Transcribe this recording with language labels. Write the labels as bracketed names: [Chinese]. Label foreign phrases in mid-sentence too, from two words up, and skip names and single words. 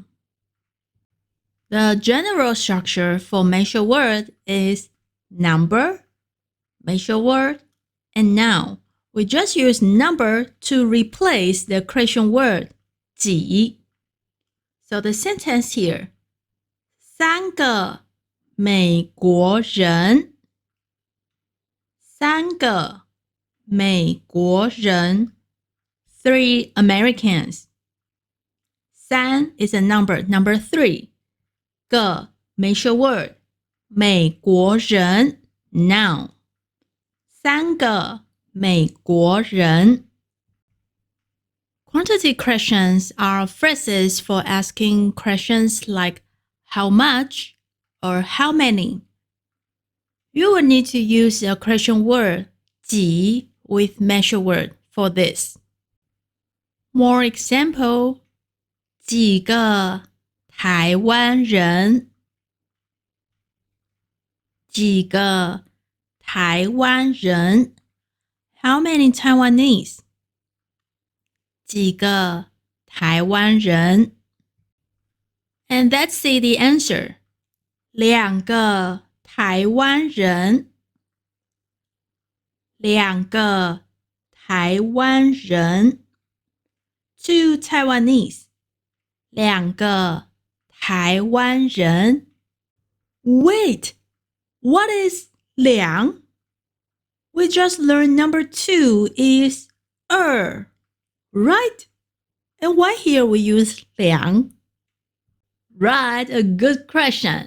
[English] The general structure for measure word is number, measure word, and noun. We just use number to replace the question word 几. So the sentence here, [Chinese] 3 个美国人，3个美国人 [English] 3 Americans. 3 is a number 3. 个 measure word [Chinese] 美国人 [English] noun. [Chinese] 3个美国人 [English] Quantity questions are phrases for asking questions like how much or how many. You will need to use a question word 几 with measure word for this. More example, [Chinese] 几个台湾人，几个台湾人 [English] How many Taiwanese? [Chinese] 几个台湾人 [English] And let's see the answer. [Chinese] 2 个台湾人，2个台湾人 2 Taiwanese. 2个台湾人 [English] Wait, what is 2? We just learned number 2 is 2, right? And why here we use 2? Right, a good question.